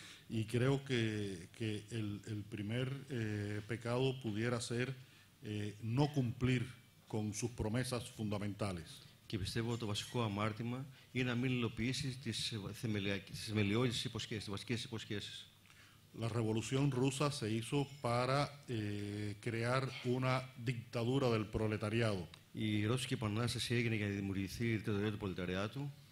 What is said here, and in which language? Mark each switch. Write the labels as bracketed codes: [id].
[es] Y creo que el primer pecado pudiera ser no cumplir con sus promesas fundamentales. [el] Και πιστεύω ότι το βασικό αμάρτημα είναι να μην υλοποιήσει τις θεμελιώδεις υποσχέσεις, τις βασικές υποσχέσεις. [es] La revolución rusa se hizo para crear una dictadura del proletariado. [el] Η Ρώσικη Επανάσταση έγινε για να δημιουργηθεί η δικτατορία του προλεταριάτου.